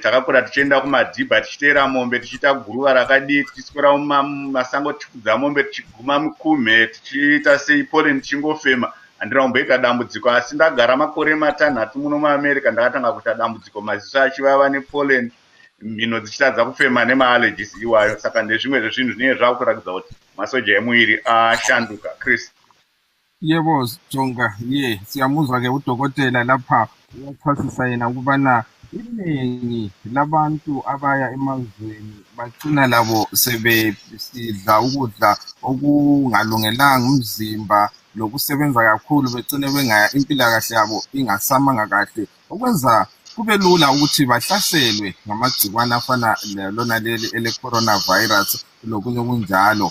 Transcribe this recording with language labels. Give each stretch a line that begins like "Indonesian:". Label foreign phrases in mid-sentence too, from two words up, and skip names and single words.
Shona: Takakura tichienda kumadhibha tichiteera mombe tichiita guruva rakadii, tichiswera mumasango tichikudza mombe tichiguma mikume tichiita sei pollen tichingofema. Handina kumboita dambudziko, asi ndagara makore matanhatu muno muAmerica ndakatanga kuita dambudziko, maziso achivava nepollen, mhino dzichitadza kufema nemaallergies iwayo. Saka ndezvimwe zvezvinhu zvinenge zvakuratidza kuti masoja emuviri ashanduka. Chris.
North Ndebele: Yebo Jonga, siyamuzwa ke udokotela lapha uyachasisa yena ukubana iningi labantu abaya emazweni bagcina labo sebesidla ukudla okungalungelanga umzimba lokusebenza kakhulu, begcine bengaya impilakahle yabo ingasamanga kahle, okwenza kube lula ukuthi bahlaselwe ngamagcikwane afana lona leli ele-coronavirus lokunye okunjalo.